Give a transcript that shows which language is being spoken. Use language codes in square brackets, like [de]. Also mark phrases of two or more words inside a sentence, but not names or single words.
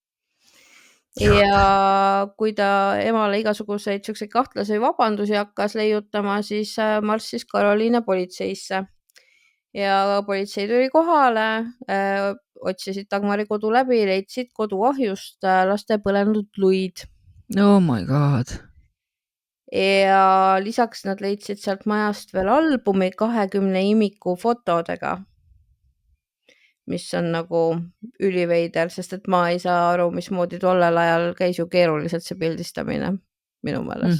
[et] Ja kui ta emale igasuguseid siukseid kahtlasi vabandusi hakkas leiutama, siis marssis Karoliine politseisse. Ja politsei tuli kohale, otsisid Dagmari kodu läbi, leidsid kodu ahjust laste põlenud luid. [en] Oh my god. [et] Ja lisaks nad leidsid sealt majast veel albumi 20 imiku fotodega, mis on nagu üliveider, sest et ma ei saa aru, mismoodi tollel ajal käis ju keeruliselt see pildistamine minu meelest.